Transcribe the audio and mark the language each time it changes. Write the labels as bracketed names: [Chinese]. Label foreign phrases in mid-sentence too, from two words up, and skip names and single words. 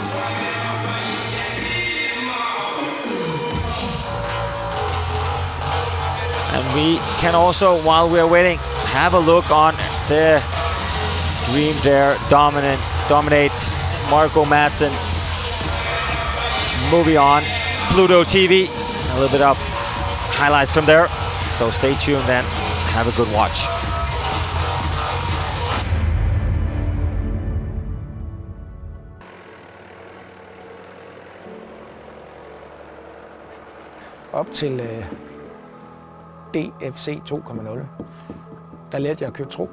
[English] And we can also, while we're waiting, have a look on the Dream Dare Dominate Marco Madsen's movie on Pluto TV. A little bit of highlights from there. So stay tuned and have a good watch. [Danish] Op til DFC 2.0, der lærte jeg at købe truk.